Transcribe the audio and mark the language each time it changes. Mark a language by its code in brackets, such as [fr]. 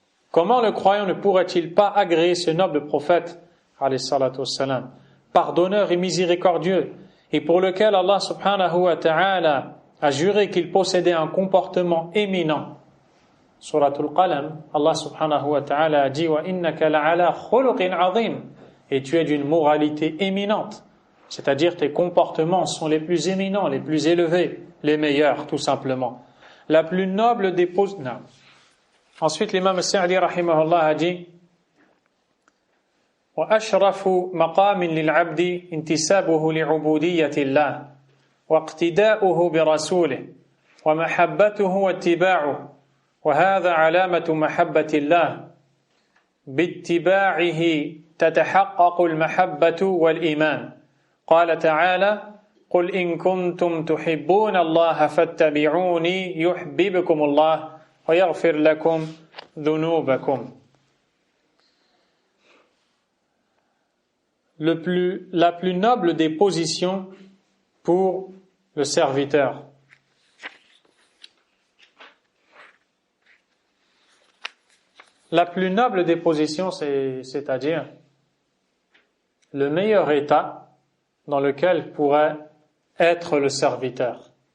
[fr] Comment le croyant ne pourrait-il pas agréer ce noble prophète, alayhi salatu wassalam, pardonneur et miséricordieux, et pour lequel Allah subhanahu wa ta'ala a juré qu'il possédait un comportement éminent? Suratul Qalam, Allah subhanahu wa ta'ala a dit « [ar] Wa innaka la'ala khuluqin azim [fr] » et tu es d'une moralité éminente. C'est-à-dire tes comportements sont les plus éminents, les plus élevés, les meilleurs tout simplement. La plus noble des poses... Non. Ensuite l'imam Sa'di rahimahullah a dit [ar] وأشرف مقام للعبد انتسابه لعبودية الله واقتداؤه برسوله ومحبته واتباعه وهذا علامة محبة الله باتباعه تتحقق المحبة والإيمان قال تعالى قل إن كنتم تحبون الله فاتبعوني يحببكم الله ويغفر لكم ذنوبكم. [fr] La plus noble des positions pour le serviteur. La plus noble des positions, c'est-à-dire le meilleur état dans lequel pourrait être le serviteur.